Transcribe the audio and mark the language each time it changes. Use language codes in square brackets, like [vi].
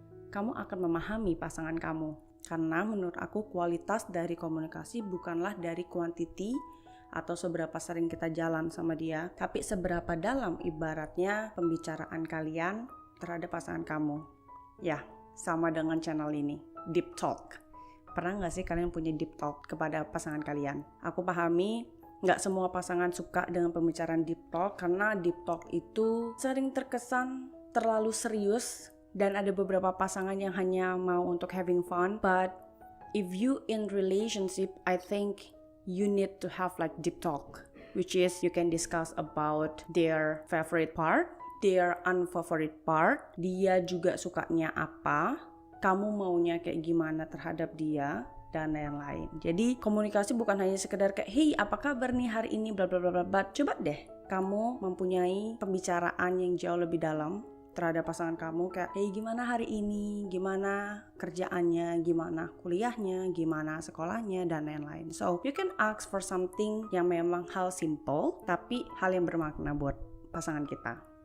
[id] Kamu akan memahami pasangan kamu. Karena menurut aku kualitas dari komunikasi bukanlah dari quantity atau seberapa sering kita jalan sama dia, tapi seberapa dalam ibaratnya pembicaraan kalian terhadap pasangan kamu. Ya, sama dengan channel ini, Deep Talk. Pernah nggak sih kalian punya deep talk kepada pasangan kalian? Aku pahami nggak semua pasangan suka dengan pembicaraan deep talk karena deep talk itu sering terkesan terlalu serius dan ada beberapa pasangan yang hanya mau untuk having fun. [en] But if you in relationship, I think you need to have like deep talk, which is you can discuss about their favorite part, their unfavorite part, [id] dia juga sukanya apa, kamu maunya kayak gimana terhadap dia, dan yang lain. Jadi komunikasi bukan hanya sekedar kayak hey apa kabar nih hari ini bla bla bla bla. Coba deh kamu mempunyai pembicaraan yang jauh lebih dalam terhadap pasangan kamu, kayak hey gimana hari ini, gimana kerjaannya, gimana kuliahnya, gimana sekolahnya, dan lain-lain. [en] So you can ask for something [id] yang memang hal simple tapi hal yang bermakna buat pasangan kita.